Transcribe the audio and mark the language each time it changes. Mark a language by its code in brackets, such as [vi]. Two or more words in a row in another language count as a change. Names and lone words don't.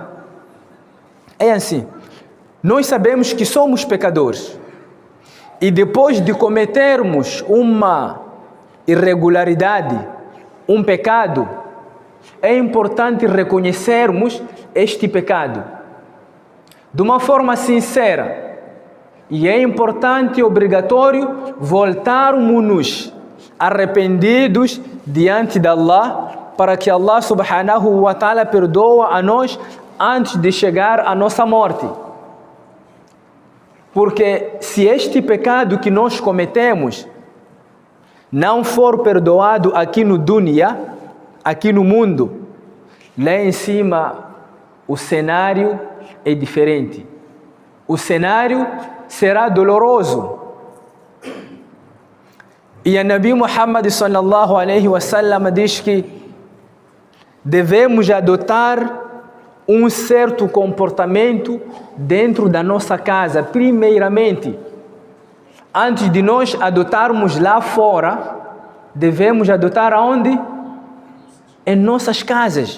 [pt] É assim, nós sabemos que somos pecadores e depois de cometermos uma irregularidade, um pecado, é importante reconhecermos este pecado de uma forma sincera. E é importante e obrigatório voltarmos-nos arrependidos diante de Allah, para que Allah [ar] سبحانه وتعالى [pt] perdoa a nós antes de chegar à nossa morte. Porque se este pecado que nós cometemos não for perdoado aqui no dunya, aqui no mundo, lá em cima o cenário é diferente. O cenário será doloroso. E a Nabi Muhammad [ar] صلى الله عليه وسلم [pt] diz que devemos adotar um certo comportamento dentro da nossa casa, primeiramente. Antes de nós adotarmos lá fora, devemos adotar aonde? Em nossas casas.